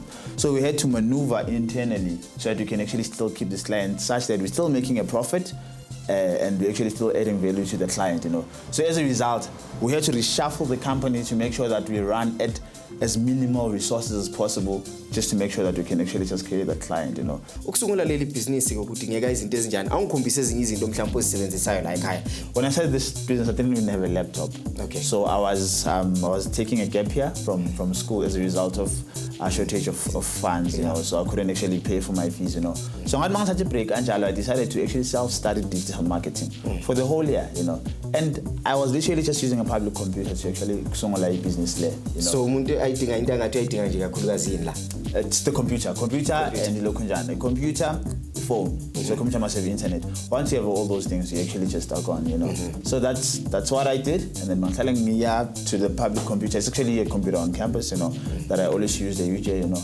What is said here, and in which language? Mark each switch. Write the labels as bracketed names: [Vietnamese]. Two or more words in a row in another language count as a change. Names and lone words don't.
[English] So we had to maneuver internally so that we can actually still keep this client such that we're still making a profit, and we're actually still adding value to the client, you know. So as a result, we had to reshuffle the company to make sure that we run at as minimal resources as possible, just to make sure that we can actually just carry the client, you know. [Zulu] Ukusungula leli business ukudingeka izinto ezinjani? Awungikhombise ezinye izinto mhlawumbe ozisebenzisayo la ekhaya. [English] When I started this business, I didn't even have a laptop. Okay. So I was taking a gap year from school as a result of a shortage of funds, you know. So I couldn't actually pay for my fees, you know. So when I had a break, I decided to actually self-study digital marketing for the whole year, you know. And I was literally just using a public computer to actually sungula business there, you know. [Zulu] So umuntu ayidinga into angathi ayidinga nje kakhulukazi yini la? [English] It's the computer and the computer, phone. So computer must have internet. Once you have all those things, you actually just are gone, you know. So that's what I did. And then telling me to the public computer. It's actually a computer on campus, you know, that I always use the UJ, you know.